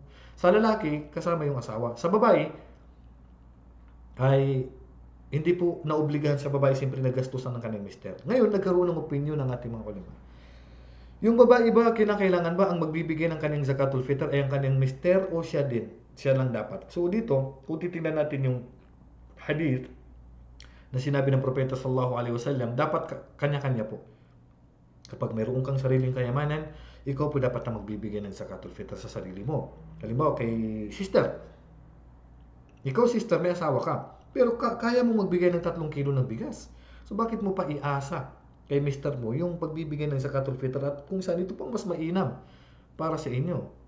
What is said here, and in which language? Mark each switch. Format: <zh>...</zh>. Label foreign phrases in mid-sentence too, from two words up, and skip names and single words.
<tl>Sa lalaki, kasama yung asawa. Sa babae, ay hindi po naobligahan sa babae siyempre nagastusan ng kanyang mister. Ngayon, nagkaroon ng opinion ng ating mga ulama. Yung babae ba, kinakailangan ba ang magbibigay ng kanyang Zakatul Fitr ay ang kanyang mister o siya din? Siya lang dapat. So dito, kung titingnan natin yung hadith na sinabi ng Propeta</tl> <ar>صلى الله عليه وسلم,</ar> <tl>dapat kanya-kanya po. Kapag mayroon kang sariling kayamanan, ikaw po dapat na magbibigay ng Zakatul Fitr sa sarili mo. Halimbawa, kay sister. Ikaw, sister, may asawa ka. Pero kaya mo magbigay ng 3 kilo ng bigas. So, bakit mo pa iasa kay mister mo yung pagbibigay ng Zakatul Fitr at kung saan ito pang mas mainam para sa inyo?</tl>